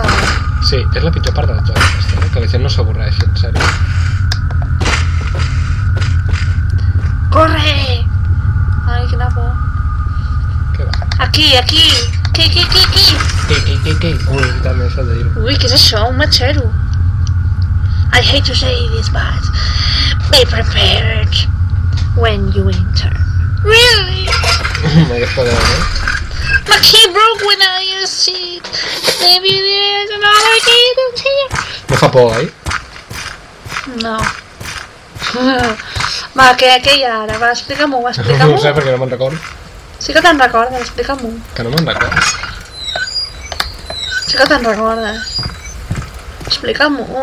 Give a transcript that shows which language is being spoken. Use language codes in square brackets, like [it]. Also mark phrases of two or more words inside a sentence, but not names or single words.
[ca] Sí, és la pitjor part del joc, aquesta, que la gent no s'avorreixi, en sèrio. Corre! Ai, quina por. Què va? Aquí! Aquí! Què? Ui, també s'ha de dir-ho. Ui, què és això? Un matxero. [en] I hate to say this, but be prepared when you enter. Really? [ca] Aquesta deu, [en] My key broke when I used it. Maybe there's another key that's here. [ca] No fa por, oi? No. Va, què hi ha ara? Va, explica-m'ho, No explica-m'ho. ho sé perquè no me'n recordo. Sí que te'n recordes, explica-m'ho. Que no me'n recordo. Sí que te'n recordes. Explica-m'ho.